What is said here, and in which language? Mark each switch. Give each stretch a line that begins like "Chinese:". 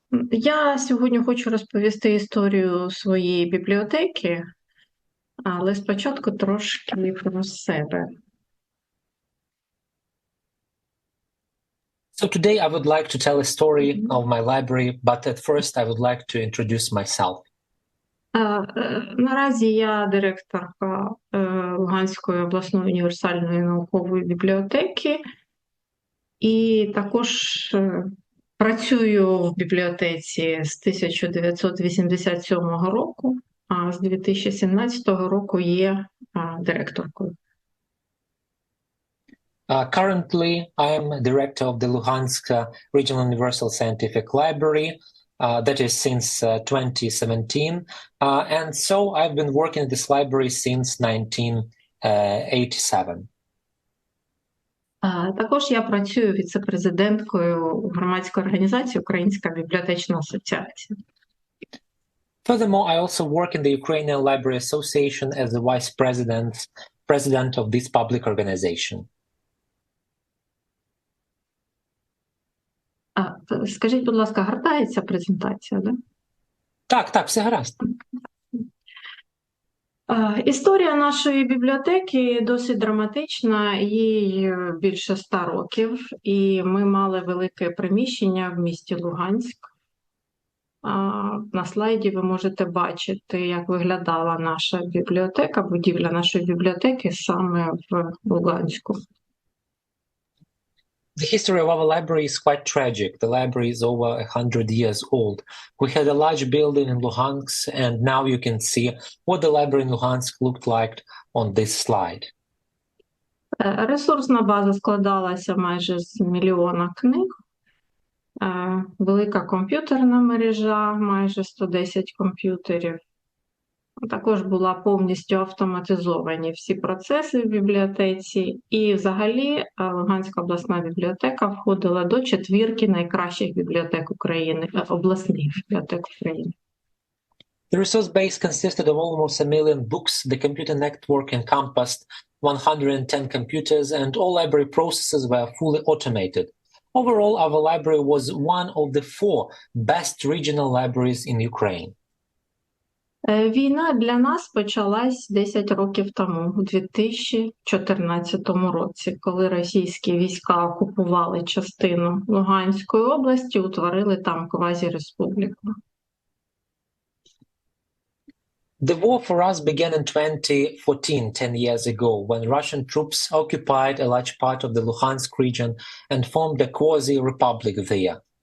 Ukrainian: Я сьогодні хочу розповісти історію своєї бібліотеки, але спочатку трошки про себе.
English: So today I would like to tell a story of my library, but at first I would like to introduce myself.
Ukrainian: Наразі я директорка Луганської обласної універсальної наукової бібліотеки і також працюю в бібліотеці з 1987 року, а з 2017 року є директоркою.
English: Currently, I am director of the Luhansk Regional Universal Scientific Library, that is since 2017. And so I've been working in this library since 1987.
Ukrainian: Також я працюю віце-президенткою громадської організації Українська бібліотечна асоціація.
English: Furthermore, I also work in the Ukrainian Library Association as the vice president of this public organization.
Ukrainian: Скажіть, будь ласка, гортається презентація, да? Так, все гаразд. Історія нашої бібліотеки досить драматична, їй більше 100 років, і ми мали велике приміщення в місті Луганськ. На слайді ви можете бачити, як виглядала наша бібліотека, будівля нашої бібліотеки саме в Луганську.
English: The history of our library is quite tragic. The library is over 100 years old. We had a large building in Luhansk, and now you can see what the library in Luhansk looked like on this slide.
Ukrainian: Ресурсна база складалася майже з 1 мільйона книг. Велика комп'ютерна мережа, майже 110 комп'ютерів. Також була повністю автоматизовані всі процеси в бібліотеці, і взагалі Луганська обласна бібліотека входила до 4 найкращих бібліотек України, обласних бібліотек України.
English: The resource base consisted of almost 1 million books. The computer network encompassed 110 computers, and all library processes were fully automated. Overall, our library was one of the 4 best regional libraries in Ukraine.
Ukrainian: Війна для нас почалась 10 років тому, у 2014 році, коли російські війська окупували частину Луганської області, утворили там квазіреспубліку.
English: The war for us began in 2014, 10 years ago, when Russian troops occupied a large part of the Luhansk region and formed a quasi-republic there.